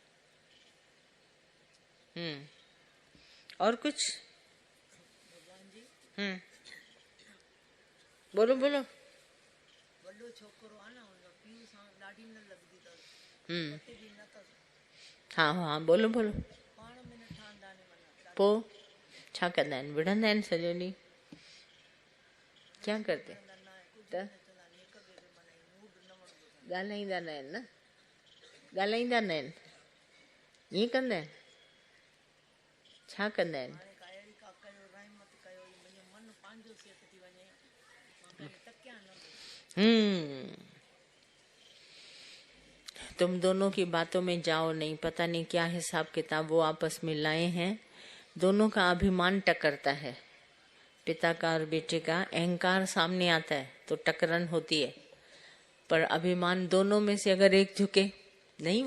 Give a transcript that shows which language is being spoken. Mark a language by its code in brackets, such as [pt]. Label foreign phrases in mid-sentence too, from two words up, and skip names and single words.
[hi] और कुछ? बोलो बोलो। हाँ हाँ बोलो बोलो। [sd] पो छा कंदा आहिनि, विढ़ंदा आहिनि सॼो ॾींहुं, [hi] क्या करते? [sd] त ॻाल्हाईंदा न आहिनि न, ॻाल्हाईंदा न आहिनि, ईअं कंदा आहिनि, छा कंदा आहिनि? [hi] तुम दोनों की बातों में जाओ नहीं, पता नहीं क्या हिसाब किताब वो आपस में लाए हैं। दोनों का अभिमान टकरता है, पिता का और बेटे का अहंकार सामने आता है तो टकरान होती है, पर अभिमान दोनों में से अगर एक झुके नहीं।